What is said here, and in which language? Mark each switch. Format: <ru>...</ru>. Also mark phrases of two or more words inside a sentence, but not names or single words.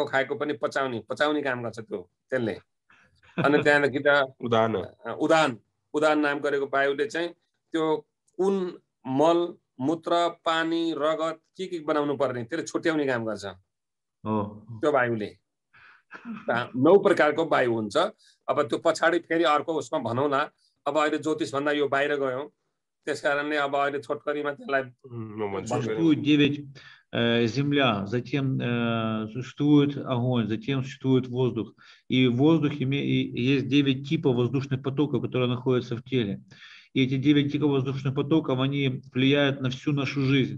<ne>खाएको पनि पचाउने काम गर्छ त्यो त्यसले अनि त्यहाँदेखि त उदान नाम गरेको वायुले चाहिँ त्यो कुन मल मूत्र पानी रगत के बनाउनु पर्ने त्यसले छुट्याउने काम गर्छ त्यो वायुले 9 प्रकारको वायु हुन्छ अब त्यो पछाडी फेरि अर्को उसमा भनौला अब अहिले ज्योतिष भन्दा यो बाहिर गयो त्यसकारणले अब अहिले छोटकरीमा त्यसलाई</ne> <ru>существует 9 земля, затем существует огонь, затем существует воздух. И в воздухе есть 9 типов воздушных потоков, которые находятся в теле. И эти 9 типов воздушных потоков, они влияют на всю нашу жизнь.</ru>